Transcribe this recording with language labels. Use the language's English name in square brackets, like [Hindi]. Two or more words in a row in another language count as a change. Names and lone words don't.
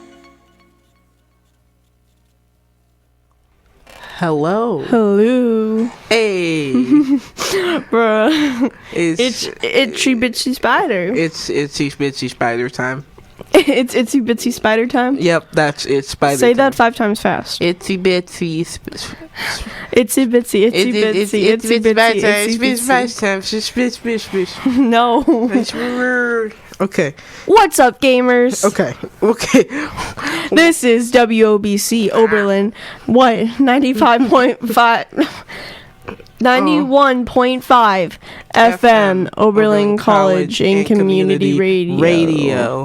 [English] Hello. Hey. Bruh. It's Itsy Bitsy Spider. It's Itsy Bitsy Spider time. It's Itsy Bitsy Spider time? Yep, that's it. Spider Say time. that 5 times fast. Itsy Bitsy. Itsy Bitsy, Itsy Bitsy, Itsy Bitsy, Itsy No. Bitsy. Okay. What's up, gamers? Okay. This is WOBC Oberlin. What? 91.5 FM Oberlin College and Community Radio.